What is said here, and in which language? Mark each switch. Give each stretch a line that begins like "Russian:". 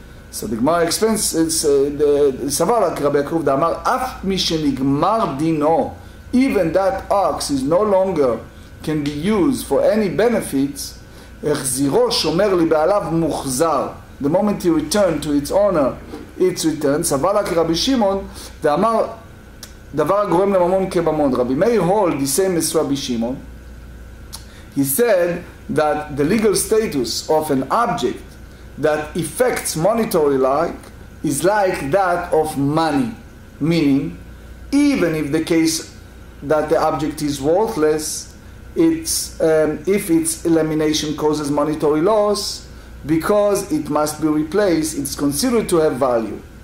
English: So the Gemara explains,
Hebrew: סבר לה כרבי יעקב דאמר, אף מי שנגמר דינו,
English: even that ox is no longer can be used for any benefits,
Hebrew: החזירו שומר לבעליו מוחזר.
English: The moment he returned to its owner, it's returned.
Hebrew: סבר לה כרבי שמעון, ואמר, דבר הגורם לממון כממון. רבי מאיר
English: hold the same as
Hebrew: רבי שמעון.
English: He said that the legal status of an object that affects monetary like is like that of money, meaning even if the case that the object is worthless, if its elimination causes monetary loss, because it must be replaced, it's considered to have value.